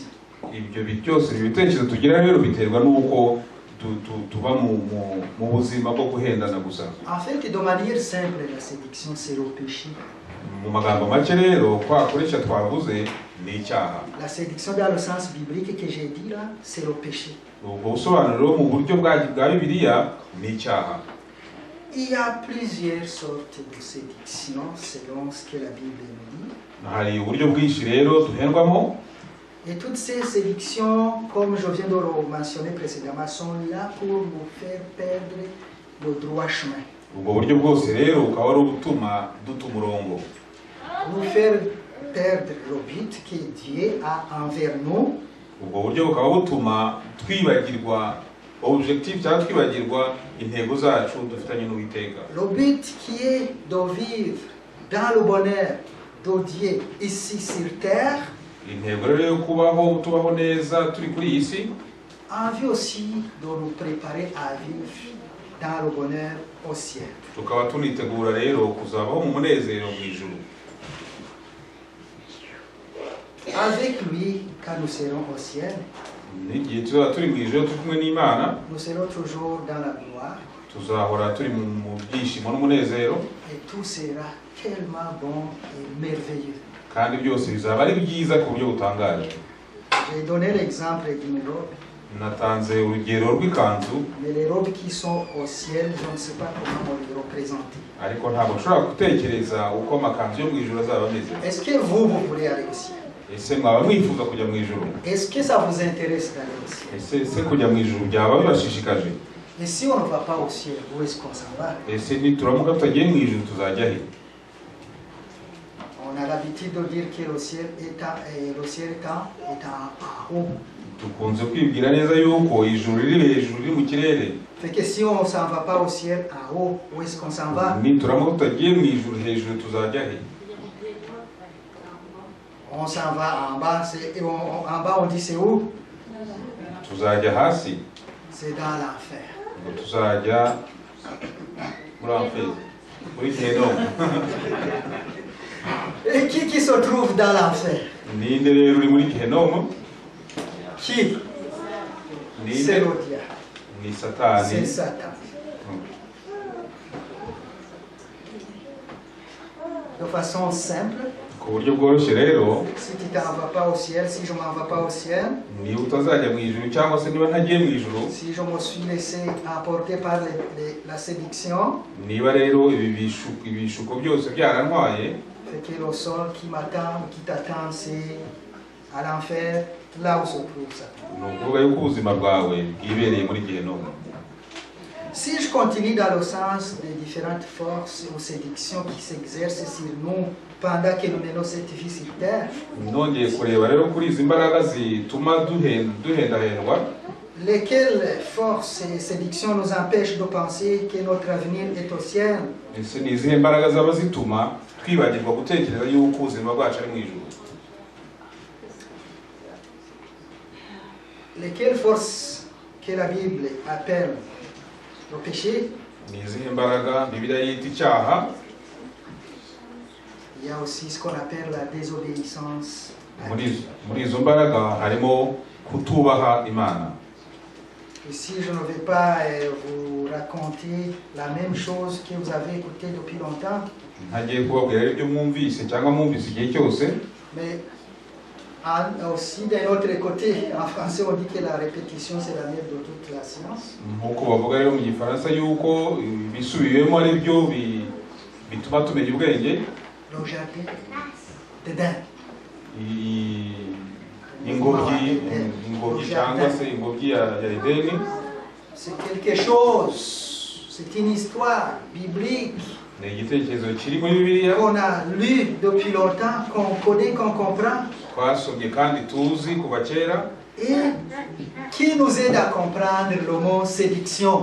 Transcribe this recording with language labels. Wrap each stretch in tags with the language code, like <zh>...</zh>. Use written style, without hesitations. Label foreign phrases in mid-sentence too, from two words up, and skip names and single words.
<rw>Ibyo byose ibitekerezo tugira rero biterwa n'uko tuba mu buzima bwo guhendana gusa.</rw> <fr>En fait, de manière simple, la séduction, c'est le péché.</fr> <rw>Mu magambo make rero kwa koresha twavuze ni icyaha.</rw> <fr>La séduction dans le sens biblique que j'ai dit là, c'est le péché.</fr> <rw>Ubwo busobanuro mu buryo bwa Bibiliya ni icyaha.</rw> <fr>Il y a plusieurs sortes de séduction selon ce que la Bible nous dit.</fr> <rw>Hari uburyo bwinshi rero duhendwamo.</rw> <fr>Et toutes ces séductions, comme je viens de le mentionner précédemment, sont là pour nous faire perdre le droit chemin.</fr> <rw>Ubwo buryo bwose rero ukaba ari ubutuma duta umurongo.</rw> <fr>Nous faire perdre le but que Dieu a envers nous.</fr> <rw>Ubwo buryo bukaba butuma twibagirwa objectif cyangwa twibagirwa intego zacu dufitanye n'Uwiteka.</rw> <fr>Le but qui est de vivre dans le bonheur de Dieu ici sur terre.</fr> <rw>Intego rero yo tubaho neza turi kuri iyi si.</rw> <fr>Envie aussi de nous préparer à vivre dans le bonheur au ciel.</fr> <rw>Tukaba tunitegura rero kuzabaho mu munezero mu ijuru.</rw> <fr>Avec lui, quand nous serons au ciel,</fr> <rw>n'igihe tuzaba turi mu ijuru turi kumwe n'Imana,</rw> <fr>nous serons toujours dans la gloire.</fr> <rw>Tuzahora turi mu byishimo n'umunezero.</rw> <fr>Et tout sera tellement bon et merveilleux.</fr> <rw>Kandi byose bizaba ari byiza ku buryo butangaje.</rw> <fr>J'ai donné l'exemple d'une robe.</fr> <rw>Natanze urugero rw'ikanzu.</rw> <fr>Mais les robes qui sont au ciel, je ne sais pas comment on les représente.</fr> <rw>Ariko ntabwo nshobora gutekereza uko amakanzu yo mu ijuru azaba ameze.</rw> <fr>Est-ce que vous voulez aller au ciel?</fr> <rw>Ese mwaba mwifuza kujya mu ijuru?</rw> <fr>Est-ce que ça vous intéresse d'aller au ciel?</fr> <rw>Ese kujya mu ijuru byaba bibashishikaje?</rw> <fr>Et si on ne va pas au ciel, où est-ce qu'on s'en va?</fr> <rw>Ese nituramuka tutagiye mu ijuru tuzajya he?</rw> <fr>On a l'habitude de dire que le ciel est en haut.</fr> <rw>Tukunze kwibwira neza yuko ijuru riri hejuru riri mu kirere.</rw> <fr>Fait que si on ne s'en va pas au ciel en haut, où est-ce qu'on s'en va?</fr> <rw>Nituramuka tutagiye mu ijuru hejuru tuzajya he?</rw> <fr>On s'en va en bas, en bas on dit c'est où?</fr> <rw>Tuzajya hasi.</rw> <fr>C'est dans l'enfer.</fr> <rw>Tuzajya muri enfer. Muri Gehinomu.</rw> <fr>Et qui se trouve dans l'enfer?</fr> <rw>ninde rero uri muri Gehinomu?</rw> <fr>Qui? C'est le diable.</fr> <rw>Ni Satani.</rw> <fr>C'est Satan. De façon simple,</fr> <rw>Ku buryo bworoshye rero,</rw> <fr>si tu t'en vas pas au ciel, si je m'en vais pas au ciel,</fr> <rw>niba utazajya mu ijuru cyangwa se niba ntagiye mu ijuru,</rw> <fr>si je me suis laissé emporter par la séduction,</fr> <rw>niba rero ibishuko byose byarantwaye,</rw> <fr>fait que le sol qui m'attend, qui t'attend, c'est à l'enfer, là où se trouve Satan.</fr> <rw>ni ukuvuga yuko ubuzima bwawe bwibereye muri Gehinomu.</rw> <fr>Si je continue dans le sens des différentes forces ou séductions qui s'exercent sur nous pendant que nous menons cette vie sur terre,</fr> <rw>Nongeye kureba rero kuri izi mbaraga zituma duhendahendwa,</rw> <fr>lesquelles forces et séductions nous empêchent de penser que notre avenir est au ciel?</fr> <rw>ese ni izihe mbaraga zaba zituma twibagirwa gutekereza yuko ubuzima bwacu ari mu ijuru?</rw> <fr>Lesquelles forces que la Bible appelle le péché?</fr> <rw>Ni izihe mbaraga Bibiliya yita icyaha?</rw> <fr>Il y a aussi ce qu'on appelle la désobéissance à Dieu.</fr> <rw>Muri izo mbaraga harimo kutubaha Imana.</rw> <fr>Ici, je ne vais pas vous raconter la même chose que vous avez écouté depuis longtemps,</fr> <rw>Ntagiye kubabwira ibyo mwumvise cyangwa mwumvise igihe cyose,</rw> <fr>mais aussi d'un autre côté, en français, on dit que la répétition, c'est la mère de toute la science.</fr> <rw>nk'uko bavuga rero mu gifaransa yuko bisubiwemo ari byo bituma tumenya ubwenge.</rw> <fr>Le jardin d'Éden.</fr> <rw>Ingobyi cyangwa se ingobyi ya Edeni,</rw> <fr>C'est quelque chose, c'est une histoire biblique</fr> <rw>ni igitekerezo kiri muri Bibiliya</rw> <fr>qu'on a lu depuis longtemps, qu'on connaît, qu'on comprend,</fr> <rw>twasomye kandi tuzi kuva kera,</rw> <fr>et qui nous aide à comprendre le mot séduction.</fr>